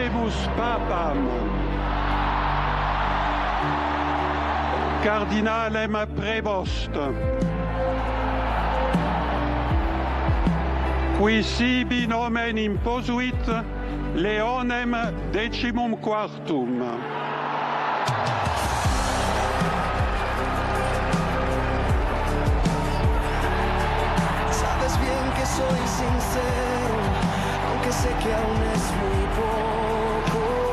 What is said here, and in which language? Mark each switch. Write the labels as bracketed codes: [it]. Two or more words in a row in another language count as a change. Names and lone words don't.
[la] habemus papam, cardinalem Prevost, qui sibi nomen imposuit Leonem XIV. [es] Sabes bien que soy sincero, aunque sé que aún es muy poco.